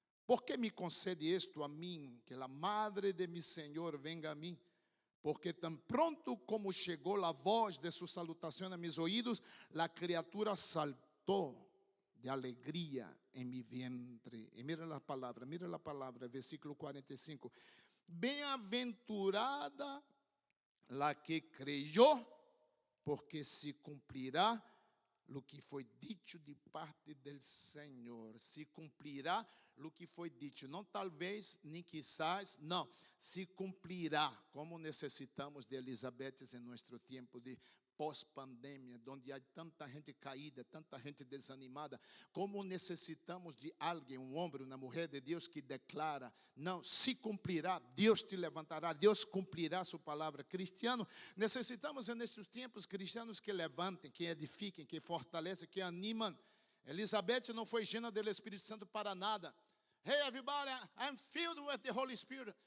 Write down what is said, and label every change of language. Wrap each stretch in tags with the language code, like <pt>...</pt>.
<es>¿por qué me concede esto a mí? Que la madre de mi Señor venga a mí.</es> <pt>Porque tan pronto como chegou a voz de sua salutação a mis oídos, a criatura saltou de alegria em mi vientre. E mira a palavra, versículo 45. Bem-aventurada</pt> <es>la que creyó,</es> <pt>porque se cumprirá lo que foi dito de parte del Senhor. Se cumprirá lo que foi dito. Não talvez, nem quizás, não. Se cumprirá. Como necessitamos de Elizabeth em nosso tempo de pós-pandemia, onde há tanta gente caída, tanta gente desanimada. Como necessitamos de alguém, um homem, uma mulher de Deus que declara, não, se cumprirá, Deus te levantará, Deus cumprirá sua palavra. Cristiano, necessitamos nesses tempos cristianos que levantem, que edifiquem, que fortalecem, que animam. Elizabeth não foi llena do Espírito Santo para nada.</pt> <en>Hey everybody, I'm filled with the Holy Spirit.</en>